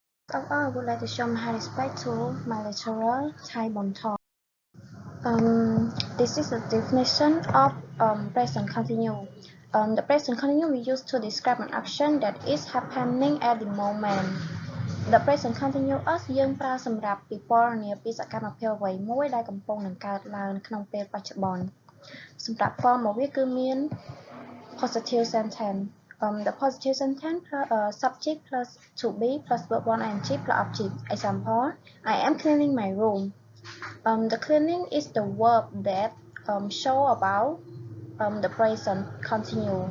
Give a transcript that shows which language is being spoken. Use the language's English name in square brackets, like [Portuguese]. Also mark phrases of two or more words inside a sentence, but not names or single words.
[English] I would like to show my respect to my lecturer, Thai Bonthong. This is the definition of present continuous. The present continuous we use to describe an action that is happening at the moment. The present continuous [Khmer] យើងប្រើសម្រាប់ពិពណ៌នាពីសកម្មភាពអ្វីមួយដែលកំពុងនឹងកើតឡើងក្នុងពេលបច្ចុប្បន្នសម្រាប់ form របស់វាគឺមាន [English] positive sentence. The positive sentence subject plus to be plus verb 1 ing plus object. Example: I am cleaning my room. The cleaning is the verb that show about the present continuous.